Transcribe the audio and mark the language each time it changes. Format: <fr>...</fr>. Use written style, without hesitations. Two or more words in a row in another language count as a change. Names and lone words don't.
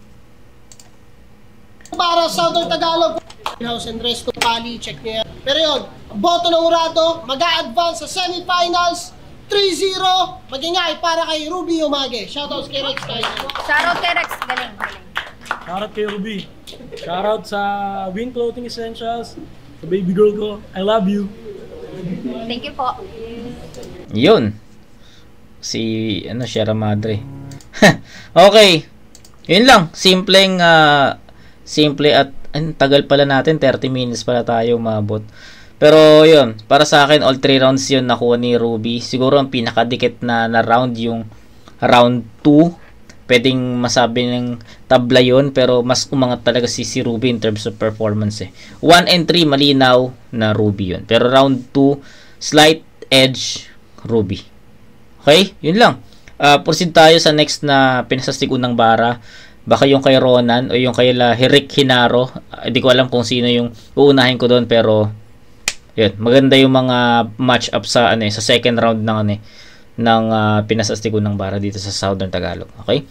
<tl>Para Southern Tagalog, House and Resto Pali, check nyo yan. Pero yun, boto ng Urado, mag-a-advance sa semifinals, 3-0, magingay para kay Ruby Umage. Shoutouts kay Rex tayo. Shoutout kay Rex, galing. Shoutout kay Ruby. Shoutout sa Win Clothing Essentials, sa baby girl ko.</tl> <en>I love you. Thank you po.</en> <tl>Yun. Sierra Madre. Okay. Yun lang. Simple at tagal pala natin. 30 minutes pala tayo umabot. Pero yun. Para sa akin,</tl> <en>all 3 rounds</en> <tl>yun nakuha ni Ruby. Siguro ang pinakadikit na round yung round 2. Pwedeng masabi ng tabla yun. Pero mas umangat talaga si Ruby</tl> <en>in terms of performance.</en> <tl>1 and 3 malinaw na Ruby yun. Pero round 2,</tl> <en>slight edge</en> <tl>Ruby. Okay? Yun lang. Proceed tayo sa next na pinasastig unang bara. Baka yung kay Ronan o yung kay Rick Hinaro. Hindi ko alam kung sino yung uunahin ko doon, pero yun, maganda yung mga</tl> <en>match up</en> <tl>sa sa</tl> <en>second round</en> <tl>ng Pinas Astig Unang Bara dito sa Southern Tagalog.</tl>